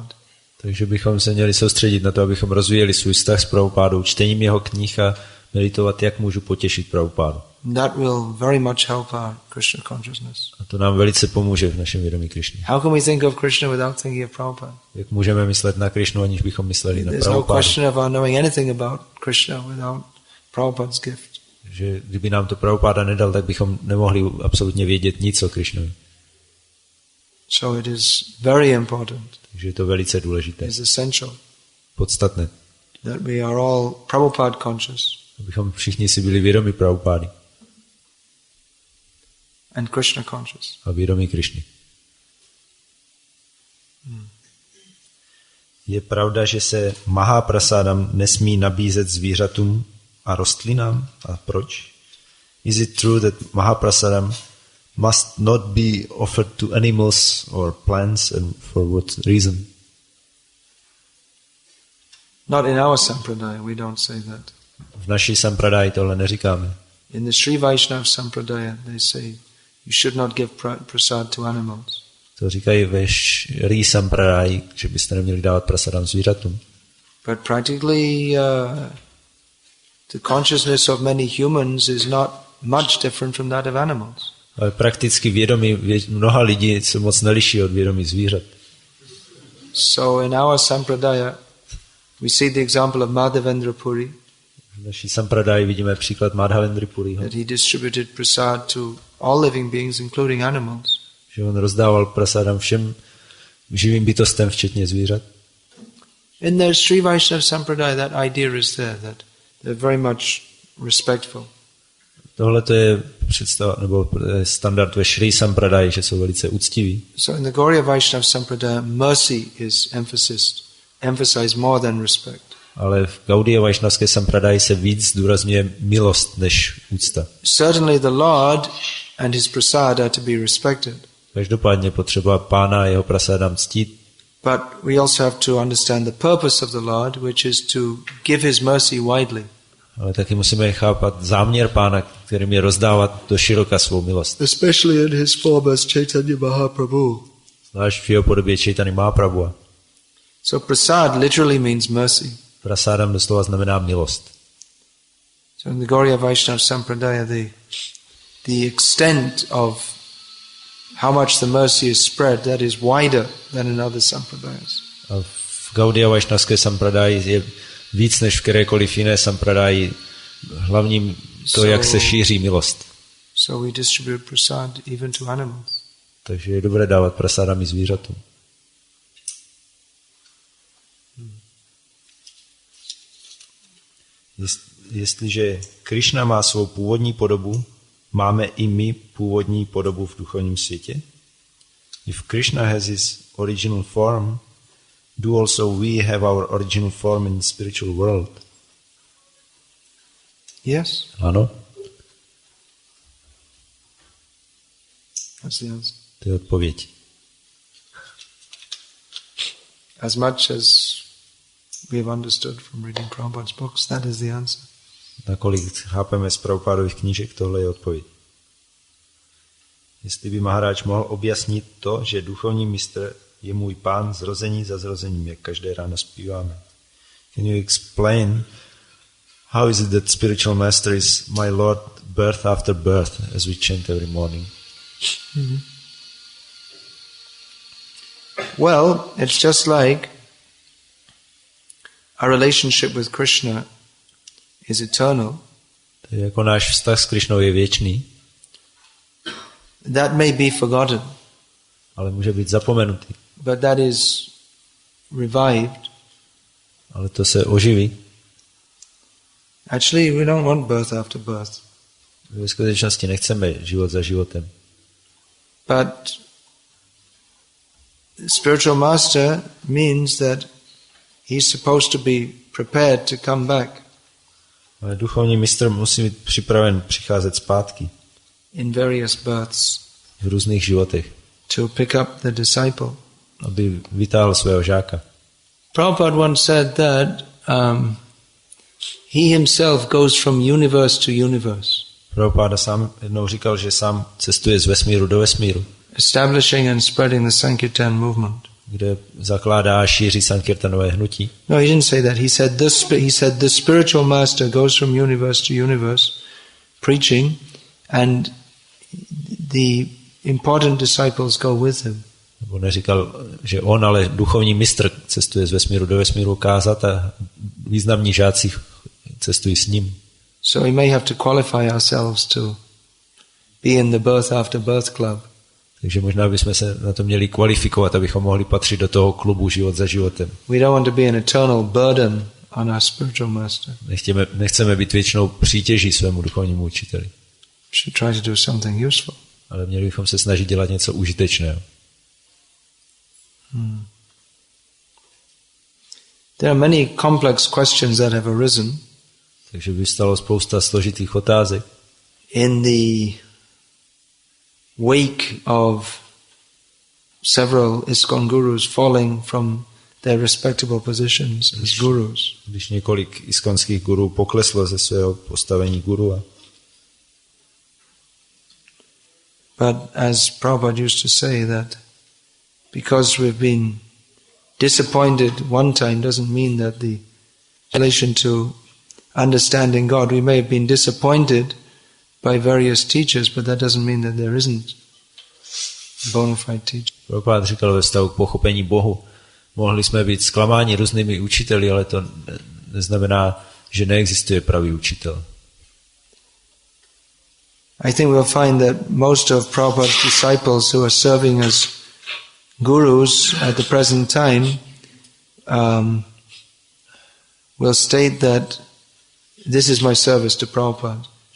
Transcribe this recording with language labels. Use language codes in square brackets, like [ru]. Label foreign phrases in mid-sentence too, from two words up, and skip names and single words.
[cs] Takže bychom se měli soustředit na to, abychom rozvíjeli svůj vztah s Prabhupádou, čtením jeho knih a meditovat, jak můžu potěšit Prabhupádu. [en] That will very much help our Krishna consciousness. [cs] A to nám velice pomůže v našem vědomí Krišny. [en] How can we think of Krishna without thinking of Prabhupada? [cs] Jak můžeme myslet na Krišnu, aniž bychom mysleli na [en] There's no [cs] Prabhupádu? [en] question of our knowing anything about Krishna without Prabhupada's gift. [cs] Že kdyby nám to Prabhupáda nedal, tak bychom nemohli absolutně vědět nic o Krišnovi. [en] So it is very important. [cs] Takže je to velice důležité. [en] It is essential [cs] Podstatné. [en] that we are all Prabhupada conscious [cs] Abychom všichni si byli vědomi Prabhupády [en] and Krishna conscious. [cs] a vědomí Krišny. Je pravda, že se Mahaprasádam nesmí nabízet zvířatům a rostlinám? A proč? [en] Is it true that Mahaprasadam must not be offered to animals or plants, and for what reason? Not in our sampradaya, we don't say that. [cs] V naší sampradaji tohle neříkáme. [en] In the Sri Vaishnava sampradaya, they say you should not give prasad to animals. [cs] To říkají ve Šri sampradaji, že byste neměli dávat prasadam zvířatům. [en] But practically, the consciousness of many humans is not much different from that of animals. [cs] Ale prakticky vědomí mnoha lidí se moc neliší od vědomí zvířat. [en] So in our sampradaya, we see the example of Madhavendra Puri. [cs] V naší sampradaji vidíme příklad Madhavendry Puriho. [en] That he distributed prasad to all living beings, including animals. [cs] Že on rozdával prasadam všem živým bytostem, včetně zvířat. [en] In their Sri Vaishnava sampradaya, that idea is there, that they're very much respectful. [cs] Tohle to je představa, nebo standard ve Šri Sampradaya, že jsou velice úctiví. [en] So in the Gauriya Vaishnava Sampradaya, mercy is emphasized more than respect. [cs] Ale v Gaudiya Vaishnavské Sampradaya se víc zdůrazňuje milost než úcta. [en] Certainly the Lord and his prasad are to be respected. [cs] Každopádně potřeba Pána a jeho prasádám ctít. [en] But we also have to understand the purpose of the Lord, which is to give his mercy widely. [cs] Ale taky musíme chápat záměr Pána, kterým je rozdávat do široka svou milost. [en] Especially in his form as Chaitanya Mahaprabhu. [cs] Zvlášť v jeho podobě Chaitanya Mahaprabhu. [en] So prasad literally means mercy. [cs] Prasádam doslova znamená milost. [en] So in the Gauriya Vaishnava Sampradaya, the extent of how much the mercy is spread, that is wider than in other sampradayas. [cs] A v Gaudiya Vaishnavské Sampradaya je víc než v kterékoliv jiné Sampradaya. Hlavním to, jak se šíří milost. [en] So we distribute prasad even to animals. [cs] Takže je dobré dávat prasádám i zvířatům. Jestliže Krishna má svou původní podobu, máme i my původní podobu v duchovním světě? [en] If Krishna has his original form, do also we have our original form in the spiritual world? Yes. [cs] Ano. [en] That's the answer. [cs] To je odpověď. [en] As much as we have understood from reading Prabhupada's books, that is the answer. [cs] Nakolik chápeme z Prabhupádových knížek, tohle je odpověď. Jestli by Maharaj mohl objasnit to, že duchovní mistr je můj pán zrození za zrozením, jak každé ráno zpíváme. [en] Can you explain how is it that spiritual master is my Lord birth after birth, as we chant every morning? Mm-hmm. Well, it's just like our relationship with Krishna is eternal. [cs] To je jako náš vztah s Krišnou je věčný. [en] That may be forgotten. [cs] Ale může být zapomenutý. [en] But that is revived. [cs] Ale to se oživí. [en] Actually, we don't want birth after birth. [cs] Ve skutečnosti nechceme život za životem. [en] But spiritual master means that he's supposed to be prepared to come back. [cs] Ale duchovní mistr musí být připraven přicházet zpátky. [en] In various births. [cs] V různých životech. [en] To pick up the disciple. [cs] Aby vytáhl svého žáka. [en] Prabhupada once said that he himself goes from universe to universe. [cs] Prabhupada sám jednou říkal, že sám cestuje z vesmíru do vesmíru. [en] Establishing and spreading the Sankirtan movement. [cs] Kde zakládá a šíří Sankirtanové hnutí. [en] No, he didn't say that. He said the spiritual master goes from universe to universe preaching, and the important disciples go with him. [cs] Nebo neříkal, že on, ale duchovní mistr cestuje z vesmíru do vesmíru kázat a významní žáci cestují s ním. [en] So we may have to qualify ourselves to be in the birth after birth club. [cs] Takže možná bychom se na to měli kvalifikovat, abychom mohli patřit do toho klubu život za životem. [en] We don't want to be an eternal burden on our spiritual master. [cs] Nechceme být věčnou přítěží svému duchovnímu učiteli. [en] We should try to do something useful. [cs] Ale měli bychom se snažit dělat něco užitečného. [en] There are many complex questions that have arisen. [cs] Takže vystalo spousta složitých otázek. [en] In the wake of several ISKCON gurus falling from their respectable positions as gurus. [cs] Když několik iskonských gurů pokleslo ze svého postavení gurua. [en] But as Prabhupada used to say that because we've been disappointed one time doesn't mean that the relation to understanding God, we may have been disappointed by various teachers, but that doesn't mean that there isn't a bona fide teacher. [cs] Prabhupada říkal ve vztahu k pochopení Bohu, mohli jsme být zklamáni různými učiteli, ale to neznamená, že neexistuje pravý učitel. [en] I think we'll find that most of Prabhupada's disciples who are serving as gurus at the present time will state that this is my service to Prabhupada.